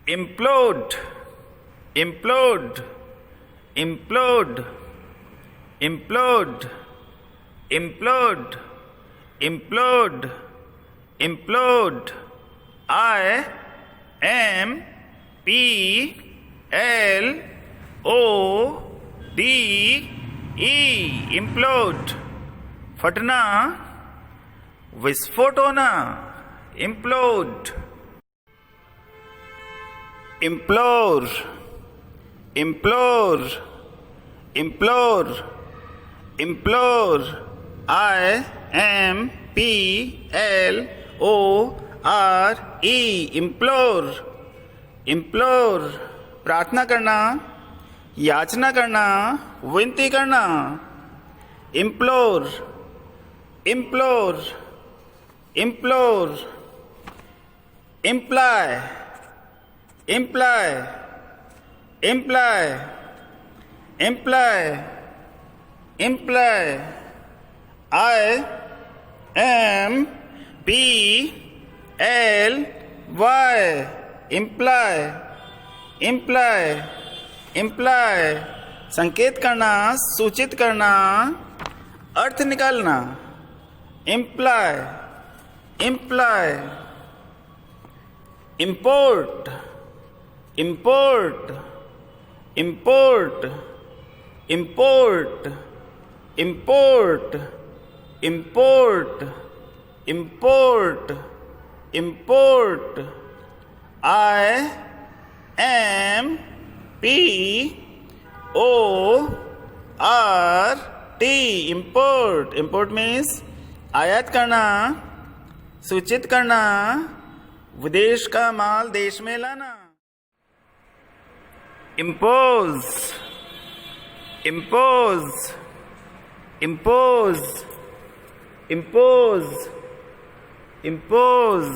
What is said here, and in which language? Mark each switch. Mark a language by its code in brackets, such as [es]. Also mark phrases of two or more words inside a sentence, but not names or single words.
[en] implode, implode, implode, implode, implode, implode, implode. I M P L O D E, implode. [hi] फटना, विस्फोट होना, [en] implode. Implore, implore, implore, implore. I M P L O R E, implore, implore. [hi] प्रार्थना करना, याचना करना, विनती करना. [en] Implore, implore, implore. Imply, imply, imply, imply, imply. I M P L Y, imply, imply, imply. [hi] संकेत करना, सूचित करना, अर्थ निकालना. [en] Imply, imply. Import, import, import, import, import, import, import, import. I M P O R T, import. Import means [hi] आयात करना, सूचित करना, विदेश का माल देश में लाना. [en] Impose, impose, impose, impose, impose.